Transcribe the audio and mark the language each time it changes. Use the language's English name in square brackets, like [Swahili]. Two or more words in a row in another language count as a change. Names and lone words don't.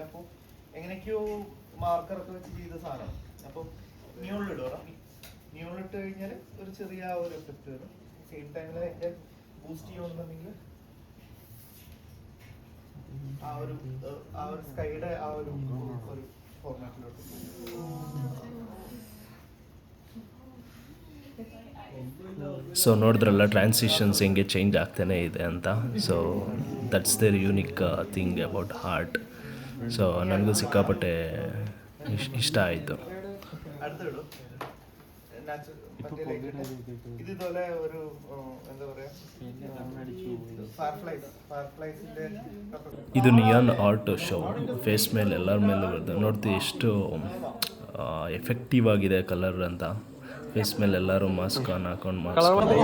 [Malayalam] അപ്പോൾ എങ്ങനെയൊക്കെയോ മാർക്കറൊക്കെ വെച്ച് ചെയ്ത സാധനമാണ്. അപ്പോൾ നിയോണിലിടുക, നിയോണിലിട്ട് കഴിഞ്ഞാൽ ഒരു ചെറിയ ഒരു എഫക്റ്റ് വരും. [English] same time [Malayalam] അതിൻ്റെ ബൂസ്റ്റ് ചെയ്യുന്നുണ്ടെങ്കിൽ ആ ഒരു സ്കൈയുടെ ആ ഒരു ഫോർമാറ്റിലോട്ട്. [Kannada] ಸೊ ನೋಡಿದ್ರಲ್ಲ ಟ್ರಾನ್ಸಿಷನ್ಸ್ ಹೆಂಗೆ ಚೇಂಜ್ ಆಗ್ತಾನೆ ಇದೆ ಅಂತ. [English] so that's their unique thing about heart. [Kannada] ಸೊ ನನಗೂ ಸಿಕ್ಕಾಪಟ್ಟೆ ಇಷ್ಟ ಆಯಿತು. [Malayalam] അടുത്തിടും ഇത് ഇതുപോലെ ഒരു എന്താ പറയാ, ഫയർഫ്ലൈസിന്റെ [Kannada] ಇದು ನಿಯಾನ್ ಆರ್ಟ್ ಶೋ. ಫೇಸ್ ಮೇಲೆ ಎಲ್ಲರ ಮೇಲೆ ಬರುತ್ತೆ, ನೋಡ್ತೀವಿ ಎಷ್ಟು ಎಫೆಕ್ಟಿವ್ ಆಗಿದೆ ಕಲರ್ ಅಂತ. ಫೇಸ್ ಮೇಲೆ ಎಲ್ಲರೂ ಮಾಸ್ಕ್ ಹಾಕೊಂಡು ಮಾಡಿಸ್ಕೊಂಡು.